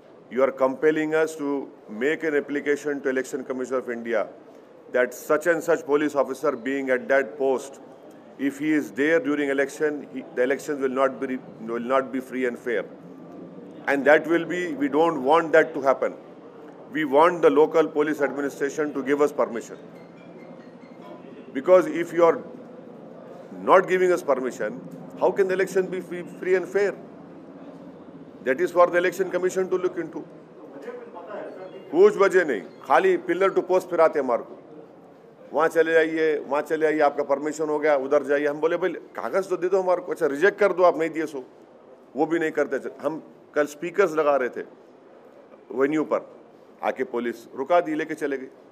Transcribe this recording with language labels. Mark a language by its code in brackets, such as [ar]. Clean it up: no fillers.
[en] you are compelling us to make an application to Election Commission of India that such and such police officer being at that post, if he is there during election, the elections will not be free and fair, and that will be, we don't want that to happen. We want the local police administration to give us permission, because if you are not giving us permission, how can the election be free and fair? That is for the election commission to look into. [hi] कुछ वजह नहीं, खाली pillar to post फिराते हमारे को, वहाँ चले जाइए, आपका परमिशन हो गया, उधर जाइए। हम बोले भाई कागज़ तो दे दो हमारे को। अच्छा रिजेक्ट कर दो, आप नहीं दिए सो, वो भी नहीं करते। हम कल स्पीकर्स लगा रहे थे वेन्यू पर, आके पुलिस रुका दी, लेके चले गए।